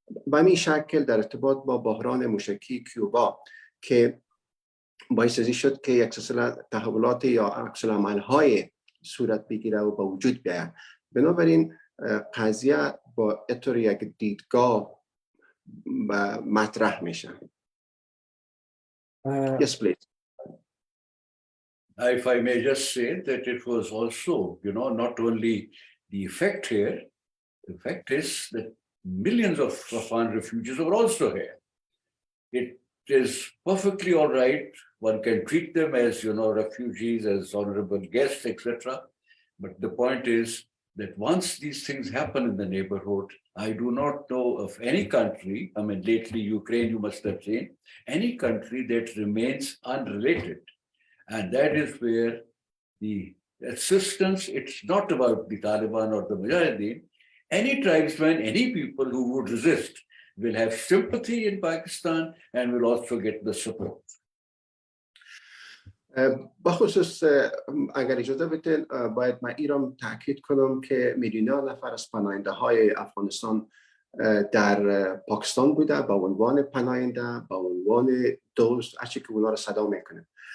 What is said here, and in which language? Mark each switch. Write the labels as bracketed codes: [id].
[fa] به این شکل در ارتباط با بحران موشکی کیوبا که باعث شد که یک سلسله تحولات یا عکس العمل های صورت بگیره و به وجود بیاید. بنابراین قضیه با اطور یک دیدگاه مطرح میشه. [en] Yes, please. If I may just say that it was also, not only the effect here, the fact is that millions of Afghan refugees are also here. It is perfectly all right. One can treat them as, refugees, as honorable guests, etc. But the point is that once these things happen in the neighborhood, I do not know of any country, lately Ukraine, you must have seen, any country that remains unrelated. And that is where the assistance, it's not about the Taliban or the Mujahideen. Any tribesman, any people who would resist will have sympathy in Pakistan and will also get the support. [fa] بخصوص اگر اجازه بدین باید من ایران تاکید کنم که میلیون‌ها نفر از پناهنده های افغانستان در پاکستان بوده به عنوان پناهنده، به عنوان دوست، هرچی که اونا رو صدا میکنه.